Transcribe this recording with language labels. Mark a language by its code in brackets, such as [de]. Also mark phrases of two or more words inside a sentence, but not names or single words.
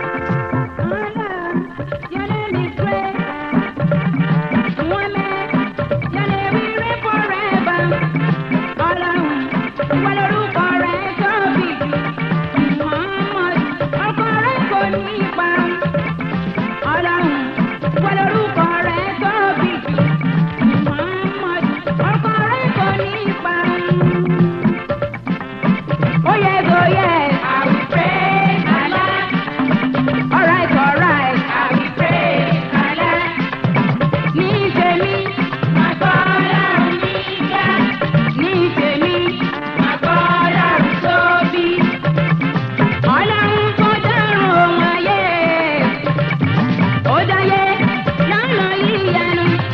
[en] Allah, your name is great. Muhammad, your name will reign forever. [yo] Ọlọ́run, ìwọ lorúkọ rẹ tóbi jù. Muhammad, orúkọ rẹ kò ní parun. Ọlọ́run, ìwọ lorúkọ rẹ tóbi jù. Muhammad, orúkọ rẹ kò ní parun. [en] Oh yes, oh yes, I will praise Allah. All right, all right, I will praise Allah. [yo] Ní tèmi, màá gbọ́ Ọlọ́run níga. Ní tèmi, màá gbọ́ Ọlọ́run tóbi. Ọlọ́run tó dárùn ohun ayé. Ó dáyé lọ́nà ìyanu.